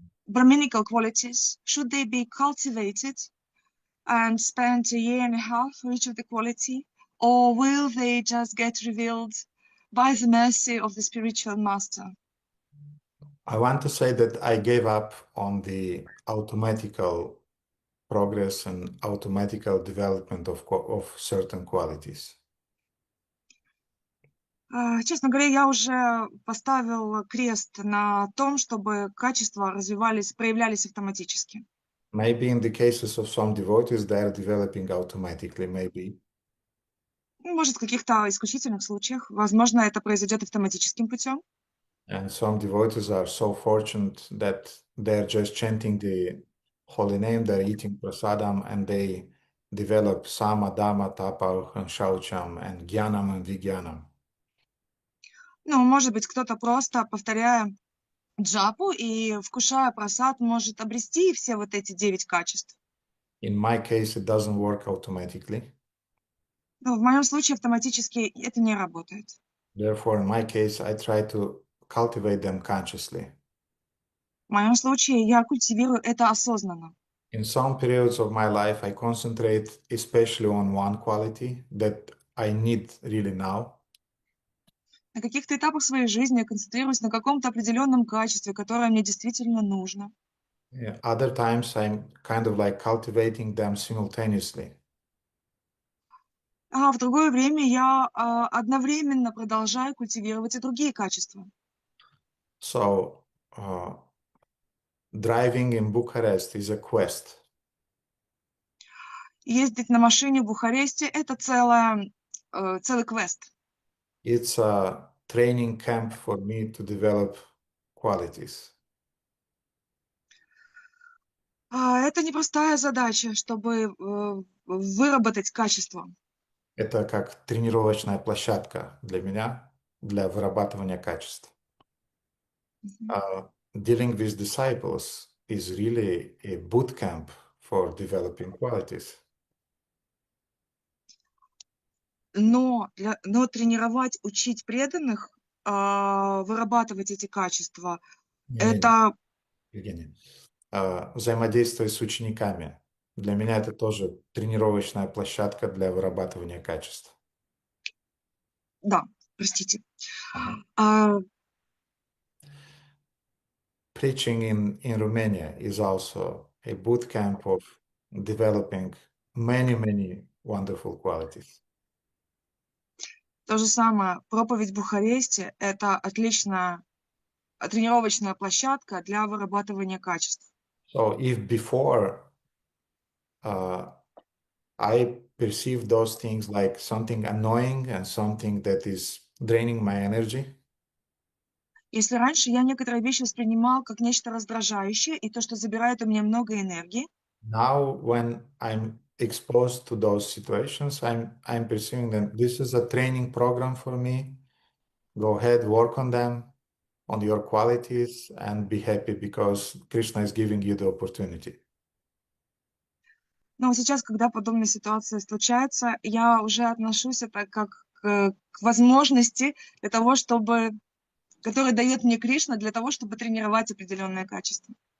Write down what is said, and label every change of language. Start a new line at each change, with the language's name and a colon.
English: Brahminical qualities, should they be cultivated and spent a year and a half for each of the quality, or will they just get revealed by the mercy of the spiritual master? I want to say that I gave up on the automatical progress and automatical development of certain qualities.
Russian: Честно говоря, я уже поставил крест на том, чтобы качества развивались, проявлялись автоматически.
English: Maybe in the cases of some devotees, they are developing automatically, maybe.
Russian: Может, в каких-то исключительных случаях, возможно, это произойдет автоматическим путем.
English: And some devotees are so fortunate that they're just chanting the holy name, they're eating prasadam, and they develop sama, dhamma, tapa, and shaucham, and jnanam and vijnanam.
Russian: Ну, может быть, кто-то просто, повторяя джапу и вкушая прасад, может обрести все вот эти 9 качеств.
English: In my case, it doesn't work automatically.
Russian: Но в моем случае автоматически это не работает.
English: Therefore, in my case, I try to cultivate them consciously.
Russian: В моем случае я культивирую это осознанно.
English: In some periods of my life, I concentrate especially on one quality that I need really now.
Russian: На каких-то этапах своей жизни я концентрируюсь на каком-то определенном качестве, которое мне действительно нужно.
English: Other times, I'm kind of like cultivating them simultaneously.
Russian: А в другое время я одновременно продолжаю культивировать и другие качества.
English: So, driving in Bucharest is a quest.
Russian: Ездить на машине в Бухаресте – это целый квест.
English: It's a training camp for me to develop qualities.
Russian: Это непростая задача, чтобы выработать качество. Это как тренировочная площадка для меня, для вырабатывания качеств.
English: Dealing with disciples is really a boot camp for developing qualities.
Russian: Но тренировать, учить преданных, вырабатывать эти качества, это... Евгений, взаимодействие с учениками. Для меня это тоже тренировочная площадка для вырабатывания качеств. Да, простите.
English: Preaching in Romania is also a boot camp of developing many wonderful qualities.
Russian: То же самое, проповедь в Бухаресте – это отличная тренировочная площадка для вырабатывания качеств.
English: So if before I perceive those things like something annoying and something that is draining my energy,
Russian: если раньше я некоторые вещи воспринимал как нечто раздражающее и то, что забирает у меня много энергии,
English: now when I'm exposed to those situations, I'm perceiving that this is a training program for me. Go ahead, work on them, on your qualities, and be happy because Krishna is giving you the opportunity.
Russian: но сейчас, когда подобная ситуация случается, я уже отношусь это как к возможности для того, чтобы, которая дает мне Кришна для того, чтобы тренировать определенные качества.